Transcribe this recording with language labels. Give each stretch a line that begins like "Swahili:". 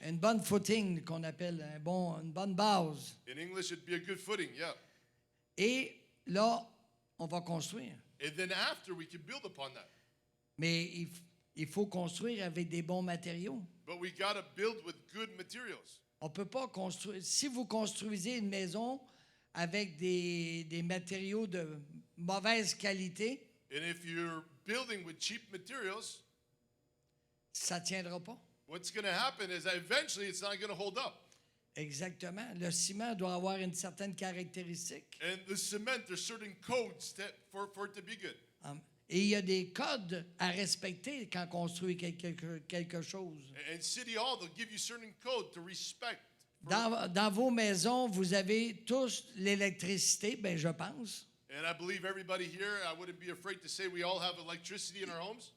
French: une bonne footing qu'on appelle, une bonne base.
English: In English, it'd be a good footing, yeah.
French: Et là, on va construire.
English: And then after, we can build upon that.
French: Mais il faut construire avec des bons matériaux.
English: But we got to build with good materials.
French: On ne peut pas construire. Si vous construisez une maison avec des matériaux de mauvaise qualité,
English: And if you're building with cheap materials,
French: ça ne tiendra pas.
English: what's going to happen is that eventually it's not going to hold up.
French: Exactement. Le ciment doit avoir une certaine caractéristique.
English: And the cement, there's certain codes for it to be good.
French: Et il y a des codes à respecter quand on construit quelque chose.
English: And City Hall, they'll give you certain code to respect.
French: Dans vos maisons, vous avez tous l'électricité, ben je pense.
English: And I believe everybody here, I wouldn't be afraid to say we all have electricity in our homes.